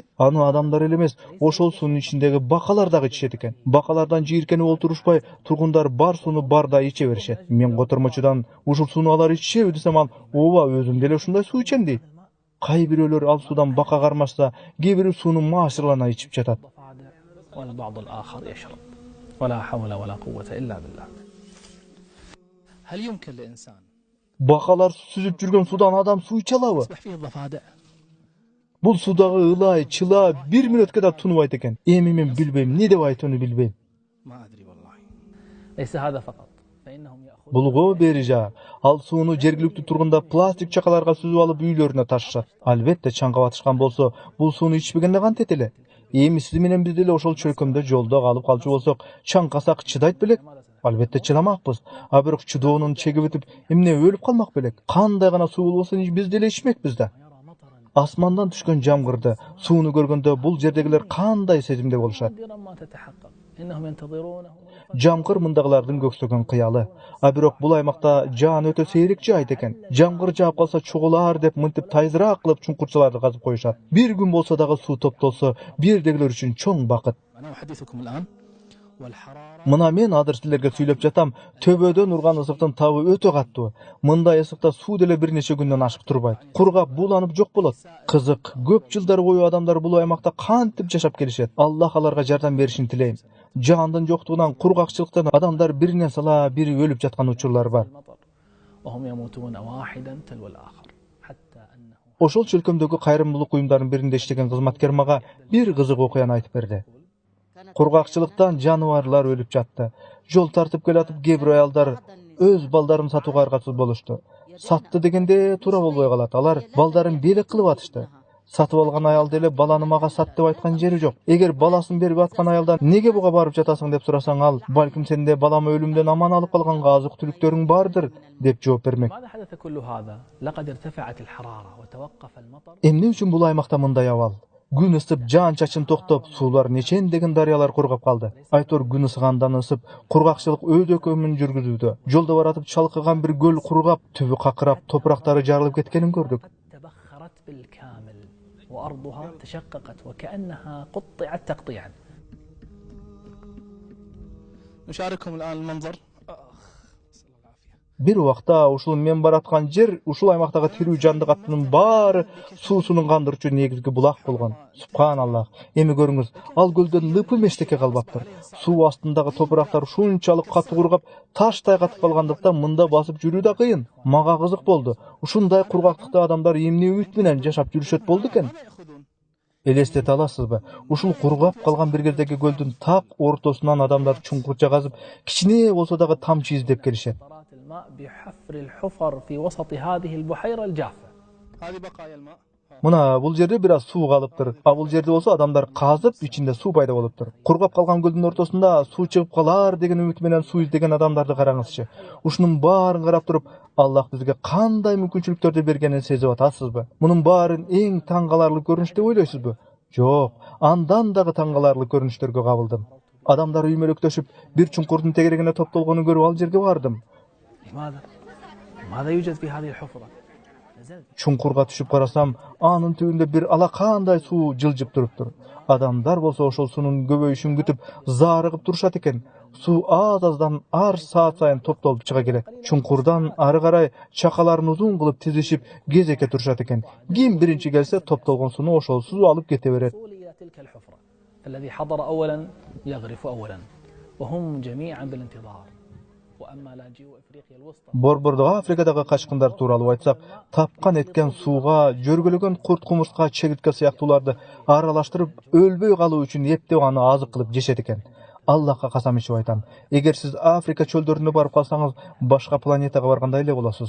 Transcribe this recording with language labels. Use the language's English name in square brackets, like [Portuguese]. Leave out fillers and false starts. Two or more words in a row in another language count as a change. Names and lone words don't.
[Kyrgyz] Аны адамдар эле эмес, ошол суунун ичиндеги бакалар дагы ичишет экен. Бакалардан жийиркенип олтурушпай, тургундар бар сууну барда иче беришет. Мен котормочудан ушул сууну алар ичишеби десем, ал ооба өзүм деле ушундай суу ичем дейт. Кай бирөөлөр ал суудан бака кармашса, кээ бири сууну маашырлана ичип жатат. [Arabic] والبعض الآخر يشرب ولا حول ولا قوة إلا بالله. هل يمكن لإنسان [Kyrgyz] Бакалар сүзүп жүргөн судан адам суу иче алабы? [Arabic] يصبح فيه الضفادع؟ [Kyrgyz] Бул судагы ылай, чыла бир мүнөткө да тунубайт экен. Эми мен билбейм, эмне деп айтууну билбейм. [Arabic] ما أدري والله. ليس هذا فقط فإنهم يأخذون [Kyrgyz] Булго берижа, ал сууну жергиликтүү тургунда пластик чакаларга сүзүп алып үйлөрүнө ташышат. Албетте чаңга батышкан болсо, бул сууну ичпегенде кантет эле? Эми сиз менен биз деле ошол чөлкөмдө жолдо калып калчу болсок, чаңкасак чыдайт белек? Албетте чыдамакпыз. А бирок чыдоонун чеги бүтүп, эмне өлүп калмак белек? Кандай гана суу болбосо биз деле ичмекпиз да. Асмандан түшкөн жамгырды, сууну көргөндө бул жердегилер кандай сезимде болушат? [Arabic] نادرا ما تتحقق إنهم ينتظرونه. [Kyrgyz] Жамгыр мындагылардын көксөгөн кыялы. А бирок бул аймакта жаан өтө сейрек жайт экен. Жамгыр жаап калса чогулар деп мынтип тайзыраак кылып чуңкурчаларды казып коюшат. Бир күн болсо дагы суу топтолсо, бирдегилер үчүн чоң бакыт. [Arabic] أنا أحدثكم الآن والحرارة [Kyrgyz] Мына мен азыр силерге сүйлөп жатам, төбөдөн урган ысыктын табы өтө каттуу. Мындай ысыкта суу деле бир нече күндөн ашык турбайт. Кургап бууланып жок болот. Кызык, көп жылдар бою адамдар бул аймакта кантип жашап келишет. Аллах аларга жардам беришин тилейм. Жаандын жоктугунан, кургакчылыктан адамдар биринен сала бири өлүп жаткан учурлар бар. [Arabic] المطر وهم يموتون واحدا تلو الآخر حتى أنه [Kyrgyz] Ошол чөлкөмдөгү кайрымдуулук уюмдарынын биринде иштеген кызматкер мага бир кызык окуяны айтып берди. Кургакчылыктан жаныбарлар өлүп жатты. Жол тартып келатып кээ бир аялдар өз балдарын сатууга аргасыз болушту. Сатты дегенде туура болбой калат. Алар балдарын белек кылып атышты. Сатып алган аял деле баланы мага сат деп айткан жери жок. Эгер баласын берип аткан аялдан неге буга барып жатасың деп сурасаң, ал балким сенде баламы өлүмдөн аман алып калганга азык-түлүктөрүң бардыр деп жооп бермек. [Arabic] ماذا حدث كل هذا؟ لقد ارتفعت الحرارة وتوقف المطر. [Kyrgyz] Эмне үчүн бул аймакта мындай абал? Күн ысып, жаан чачын токтоп, суулар нечендеген дарыялар кургап калды. Айтор күн ысыгандан ысып, кургакчылык өз өкөмүн жүргүзүүдө. Жолдо баратып чалкыган бир көл кургап, түбү какырап, топурактары жарылып кеткенин көрдүк. [Arabic] تبخرت بالكامل وأرضها تشققت وكأنها قطعت تقطيعا. نشارككم الآن المنظر. [Kyrgyz] Bir убакта ушул мен бараткан жер, ушул аймактагы тирүү жандык аттынын баары суусунун кандырчу негизги булак болгон. Субханаллах. Эми көрүңүз, ал көлдөн лыпым эчтеке калбаптыр. Суу астындагы топурактар шунчалык катуу кургап, таштай катып калгандыктан мында басып жүрүү да кыйын. Мага кызык болду. Ушундай кургактыкта адамдар эмне үмүт менен жашап жүрүшөт болду экен? Элестете аласызбы? Ушул кургап калган бир жердеги көлдүн так ортосунан адамдар чуңкурча казып, кичине болсо дагы тамчы издеп келишет. [Arabic] الماء بحفر الحفر في وسط هذه البحيرة الجافة. هذه بقايا الماء. [Kyrgyz] Мына бул жерде бир аз суу калыптыр. А бул жерде болсо адамдар казып, ичинде суу пайда болуптур. Кургап калган көлдүн ортосунда суу чыгып калар деген үмүт менен суу издеген адамдарды караңызчы. Ушунун баарын карап туруп, Аллах бизге кандай мүмкүнчүлүктөрдү бергенин сезип атасызбы? Мунун баарын эң таң каларлык көрүнүш деп ойлойсузбу? Жок, андан дагы таң каларлык көрүнүштөргө кабылдым. Адамдар үймөлөктөшүп, бир чуңкурдун тегерегине топтолгонун көрүп ал жерге бардым. [Arabic] لماذا؟ ماذا يوجد في هذه الحفرة؟ [Kyrgyz] Çuңkurga түшүp карасам, анын түбүндө бир алакандай суу жылжып туруптур. Адамдар болсо ошол суунун көбөйүшүн күтүп, зарыгып турушат экен. Суу аз-аздан ар саат сайын топтолуп чыга келет. Чуңкурдан ары карай чакаларын узун кылып тизишип, кезекке турушат экен. Ким биринчи келсе, топтолгон сууну ошол суу алып кете берет. [Arabic] الذي حضر أولا يغرف أولا وهم جميعا بالانتظار. [Kyrgyz] Борбордогу Африкадагы качкындар тууралуу айтсак, тапкан эткен сууга жөргөлөгөн курт кумурска, чегиртке сыяктууларды аралаштырып, өлбөй калуу үчүн эптеп аны азык кылып жешет экен. Аллахка касам ичип айтам, эгер сиз Африка чөлдөрүнө барып калсаңыз, башка планетага баргандай эле болосуз.